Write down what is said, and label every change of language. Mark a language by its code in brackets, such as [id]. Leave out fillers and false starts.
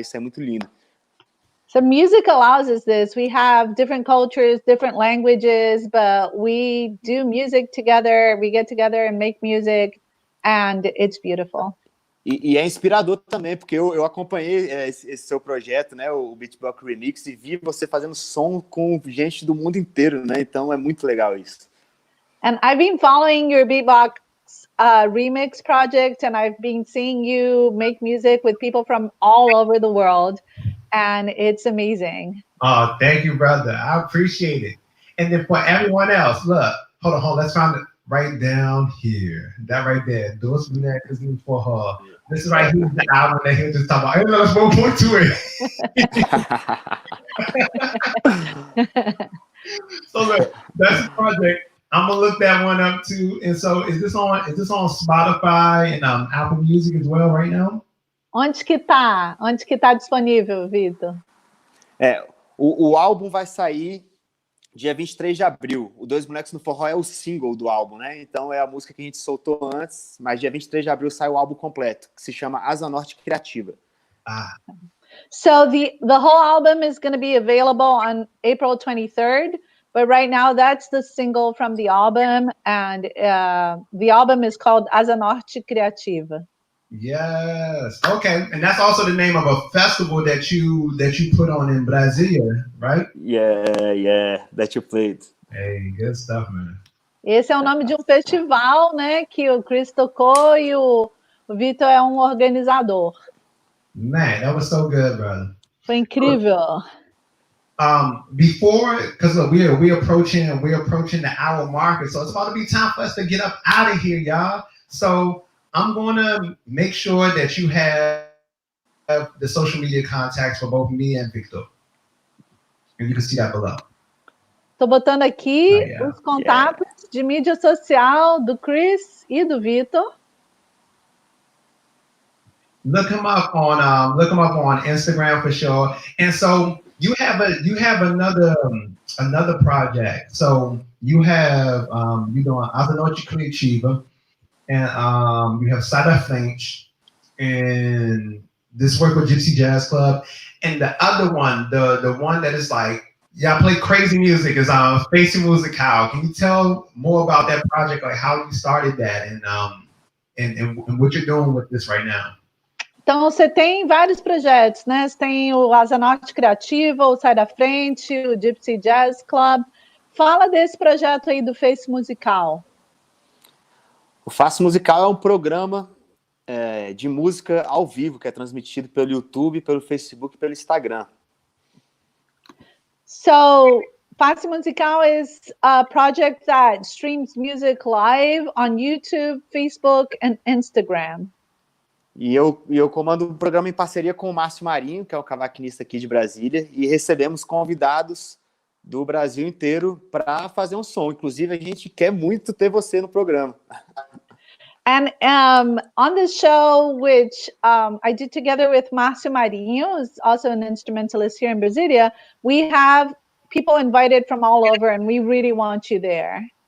[pt] Isso é muito lindo. [en] So music allows us this. We have different cultures, different languages, but we do music together. We get together and make music, and it's beautiful. [pt] E é inspirador também, porque eu acompanhei esse seu projeto, né, o Beatbox Remix, e vi você fazendo som com gente do mundo inteiro, né? Então é muito legal isso. [en] And I've been following your Beatbox Remix project, and I've been seeing you make music with people from all over the world, and it's amazing. Oh, thank you, brother. I appreciate it. And then for everyone else, look, hold on, let's find it right down here. That right there. Those bonecas for her. This is right here, the album that he'll just talk about. Hey, let's go point to it. So look, that's the project. I'm gonna look that one up too. And so, is this on Spotify and Apple Music as well right now? [pt] Onde que tá? Onde que tá disponível, Vitor? O álbum vai sair dia 23 de abril. O Dois Bonecos no Forró é o single do álbum, né? Então é a música que a gente soltou antes, mas dia 23 de abril sai o álbum completo, que se chama Asa Norte Criativa. [en] So the whole album is going to be available on April 23rd, but right now that's the single from the album, and the album is called Asa Norte Criativa. Yes. Okay. And that's also the name of a festival that you put on in Brasilia, right? Yeah, that you played. Hey, good stuff, man. [pt] Esse é o nome de um festival, né, que o Chris tocou e o Vitor é um organizador. [en] Man, that was so good, brother. [pt] Foi incrível. [en] Before, because we're approaching the hour marker, so it's about to be time for us to get up out of here, y'all. So I'm going to make sure that you have the social media contacts for both me and Victor. And you can see that below. [pt] Estou botando aqui os contatos de mídia social do Chris e do Vitor. [en] Look him up on Instagram for sure. And so you have another project. So you have you're doing Asa Norte Criativa, and you have Sada Finch, and this work with Gypsy Jazz Club, and the other one, the one that is like, y'all play crazy music, is Face Musical. Can you tell more about that project, like how you started that, and what you're doing with this right now? [pt] Então, você tem vários projetos, né? Você tem o Asa Norte Criativa, o Sai da Frente, o Gypsy Jazz Club. Fala desse projeto aí do Face Musical. O Face Musical é um programa de música ao vivo, que é transmitido pelo YouTube, pelo Facebook e pelo Instagram. [en] So, Face Musical is a project that streams music live on YouTube, Facebook, and Instagram. [pt] E eu comando um programa em parceria com o Márcio Marinho, que é o cavaquinista aqui de Brasília, e recebemos convidados do Brasil inteiro para fazer um som. Inclusive, a gente quer muito ter você no programa. [en] And on this show, which I did together with Márcio Marinho, who's also an instrumentalist here in Brasilia, we have people invited from all over, and we really want you there.